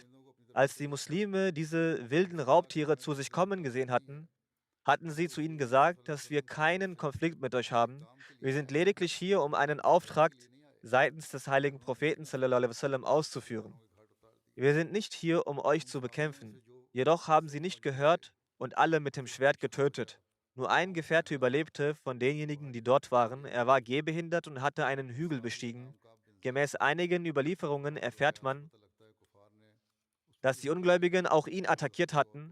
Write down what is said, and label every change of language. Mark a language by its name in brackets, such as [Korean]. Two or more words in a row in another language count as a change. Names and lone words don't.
[German] Als die Muslime diese wilden Raubtiere zu sich kommen gesehen hatten, hatten sie zu ihnen gesagt, dass wir keinen Konflikt mit euch haben. Wir sind lediglich hier, um einen Auftrag seitens des heiligen Propheten [Arabic] صلى الله عليه وسلم [German] auszuführen. Wir sind nicht hier, um euch zu bekämpfen. Jedoch haben sie nicht gehört und alle mit dem Schwert getötet. Nur ein Gefährte überlebte von denjenigen, die dort waren. Er war gehbehindert und hatte einen Hügel bestiegen. Gemäß einigen Überlieferungen erfährt man, dass die Ungläubigen auch ihn attackiert hatten.